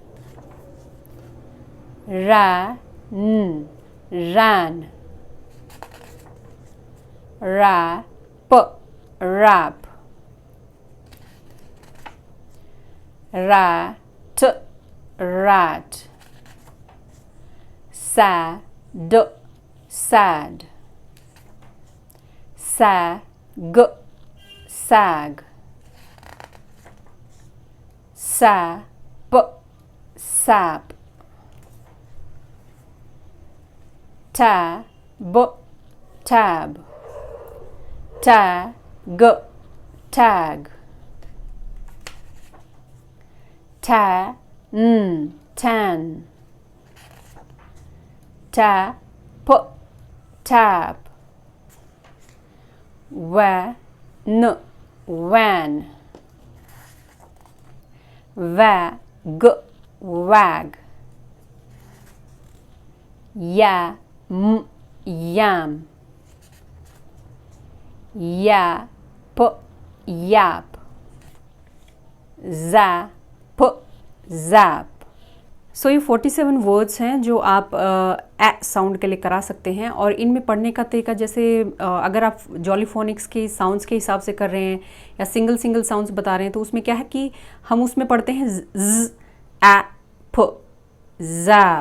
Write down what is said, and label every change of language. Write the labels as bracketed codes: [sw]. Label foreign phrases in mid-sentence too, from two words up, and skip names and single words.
[en] Ran, ran. Rap, rap. Rat, rat. Sad, sad. Sag, sag. Sap, sap. Tab, tab. Tag, tag. Tan, tan. Tap, tap. Wan, wan. Wag, wag. Yam, yam. Yap, yap. Zap, zap. [hi] सो ये 47 वर्ड्स हैं जो आप [en] a sound [hi] के लिए करा सकते हैं। और इनमें पढ़ने का तरीका जैसे अगर आप जॉली फोनिक्स के साउंड्स के हिसाब से कर रहे हैं या [en] single single sounds [hi] बता रहे हैं तो उसमें क्या है कि हम उसमें पढ़ते हैं ज, ए, फ, जैप।